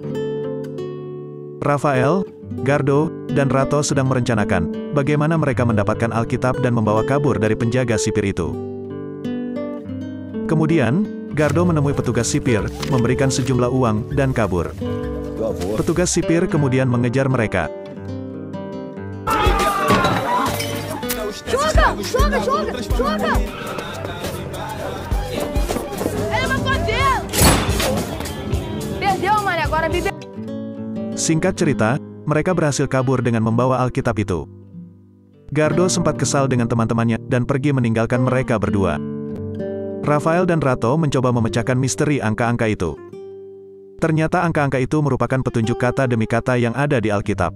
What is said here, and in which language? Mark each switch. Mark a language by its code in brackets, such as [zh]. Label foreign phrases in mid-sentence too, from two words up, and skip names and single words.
[id] Rafael, Gardo, dan Rato sedang merencanakan bagaimana mereka mendapatkan Alkitab dan membawa kabur dari penjaga sipir itu. Kemudian, Gardo menemui petugas sipir, memberikan sejumlah uang, dan kabur. Petugas sipir kemudian mengejar mereka. [pt] Joga! Ela matou dele! Perdeu, mano, agora vive. [id] Singkat cerita, mereka berhasil kabur dengan membawa Alkitab itu. Gardo sempat kesal dengan teman-temannya, dan pergi meninggalkan mereka berdua. Rafael dan Rato mencoba memecahkan misteri angka-angka itu. Ternyata angka-angka itu merupakan petunjuk kata demi kata yang ada di Alkitab.